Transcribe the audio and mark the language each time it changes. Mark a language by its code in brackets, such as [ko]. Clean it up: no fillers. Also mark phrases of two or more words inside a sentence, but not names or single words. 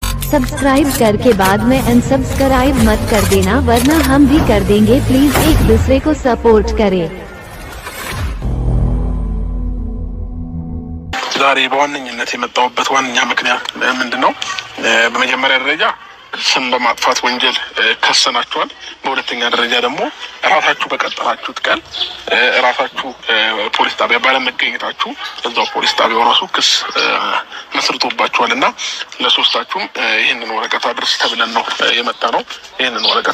[hi] सब्सक्राइब करके बाद में अनसब्सक्राइब मत कर देना वरना हम भी कर देंगे। प्लीज एक दूसरे को सपोर्ट करें। [am] ዛሬ በዋነኝነት የመጣሁበት ዋነኛ ምክንያት ምንድነው? በመጀመሪያ ደረጃ ስም በማጥፋት ወንጀል ከሰናችኋል። በሁለተኛ ደረጃ ደግሞ ራሳችሁ በቀጠራችሁት ቀን ራሳችሁ ፖሊስ ጣቢያ ባለመገኘታችሁ እዛው ፖሊስ ጣቢያው ራሱ ክስ መስርቶባችኋል እና ለሶስታችሁም ይህንን ወረቀት አድርስ ተብለን ነው የመጣ ነው። ይህንን ወረቀት